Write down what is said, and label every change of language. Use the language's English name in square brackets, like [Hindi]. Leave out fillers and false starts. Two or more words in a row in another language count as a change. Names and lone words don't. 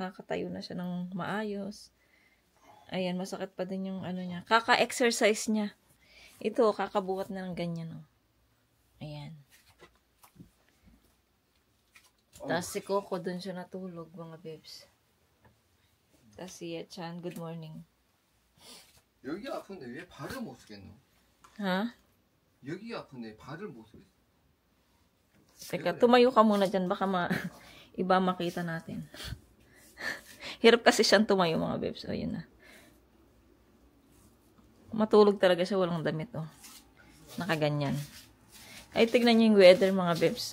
[Filipino] Nakakatayo na siya ng maayos. Ayan, masakit pa din yung niya. Kaka-exercise niya. Ito, kakabuhat na ng ganyan. Oh. Ayan. Tapos si Coco, dun siya natulog, mga babes. Tapos si Yachan, [English] good morning. [Korean] 여기 아픈데 왜 발을 못 쓰겠노? [Filipino] Ha? [Korean] 여기가 아픈데 발을 못 쓰겠어. [Filipino] Teka, tumayo ka muna dyan. Baka iba makita natin. Hirap kasi siyang tumayo, mga babes. O, yun na. Matulog talaga siya, walang damit, oh. Nakaganyan. Ay, tignan niyo yung weather, mga babes.